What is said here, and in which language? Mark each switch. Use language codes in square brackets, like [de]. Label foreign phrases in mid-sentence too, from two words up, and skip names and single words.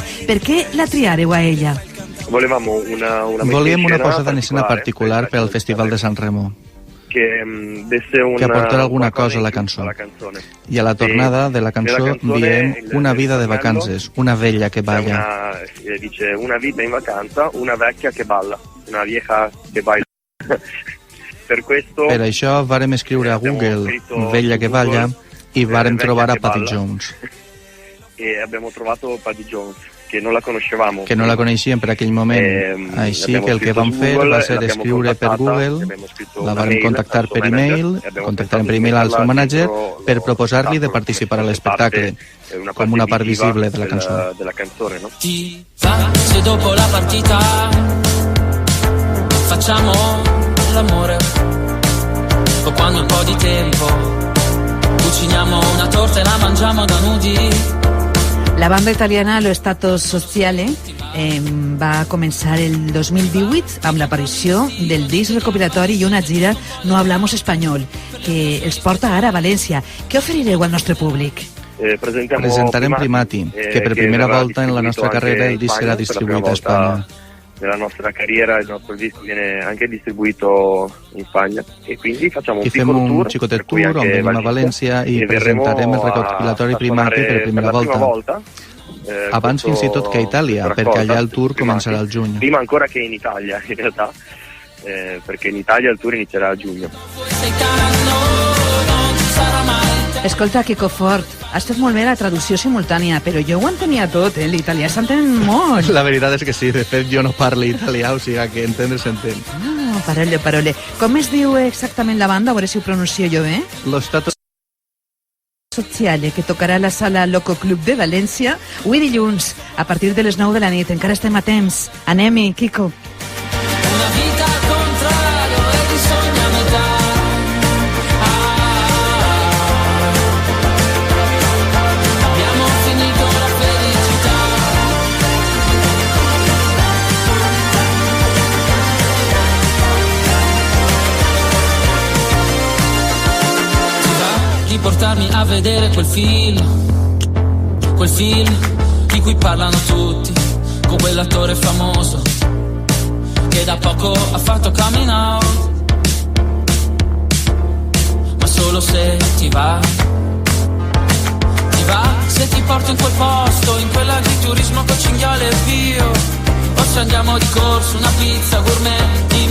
[ca] Per què la triareu a ella? Volíem una posada en escena particular per al Festival de Sanremo, que aportarà alguna cosa a la cançó. I a la tornada de la cançó diem una vida de vacances, una vella que balla. [it] Dice una vita in vacanza, una vecchia che balla, [es] una vieja che baila. [ca] Per això vàrem escriure a Google vella que balla i vàrem trobar a Paddy Jones. [it] E abbiamo trovato Paddy Jones, que no la conoscevamo. [ca] Que no la coneixíem per aquell moment. Així que el que vam fer va ser escriure per Google, la vam contactar per e-mail, contactarem per e-mail al seu manager per proposar-li de participar a l'espectacle, com una part visible de la cançó. [it] Ti va se dopo la partita facciamo l'amore o quando un po' di tempo cuciniamo una torta e la mangiamo da nudi. [ca] La banda italiana Lo Stato Sociale va començar el 2018 amb l'aparició del disc recopilatori i una gira No Hablamos Español, que els porta ara a València. Què oferireu al nostre públic? Presentarem Primati, que per primera volta en la nostra carrera el disc serà distribuït a Espanya. [it] Nella nostra carriera il nostro disco viene anche distribuito in Spagna e quindi facciamo un piccolo tour. [ca] Un xicotet tour on venim a València i presentarem el recopilatori Primati per primera volta. Abans fins i tot que a Itàlia, perquè allà el tour començarà al juny. [it] Prima ancora che in Italia, in realtà, perché in Italia il tour inizierà a giugno. [ca] Escolta, Quico Fort, has fet molt bé la traducció simultània, però jo ho entenia tot, l'italià s'entén molt. La veritat és que sí, de fet jo no parlo italià, o sigui que entendre s'entén. [it] Ah, parole. [ca] Com es diu exactament la banda? A veure si ho pronuncio jo bé. Lo Stato Sociale, que tocarà a la sala Loco Club de València avui dilluns, a partir de les 9 de la nit. Encara estem a temps. Anem-hi, Kiko. [it] Una vita al contrario e di sogni a metà. Abbiamo finito la felicità. Ti va di portarmi a vedere quel film di cui parlano tutti, con quell'attore famoso che da poco ha fatto [en] coming out, [it] ma solo se ti va se ti porto in quel posto, in quell'agriturismo con cinghiale e bio, o se andiamo di corso, una pizza gourmet